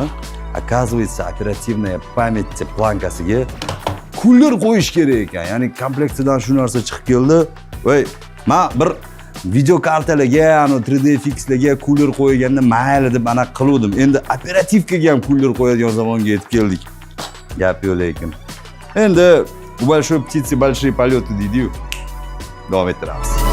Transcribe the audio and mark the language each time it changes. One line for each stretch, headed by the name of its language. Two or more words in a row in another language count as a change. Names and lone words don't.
Russian: Оказывается, оперативная память
Uzbek: plankasiga kullar qo'yish kerak ekan. Ya'ni komplektidan shu narsa chiqib keldi. Voy, men bir video kartalarga, 3DFXlarga kullar qo'yganda mayli deb ana qiluvdim. Endi operativkaga ham kullar qo'yadigan zamonga yetib keldik. Gap yo'q lekin. Endi u
Russian: большой птицы большие полеты
Uzbek: deydi-yu. Davom ettiramiz.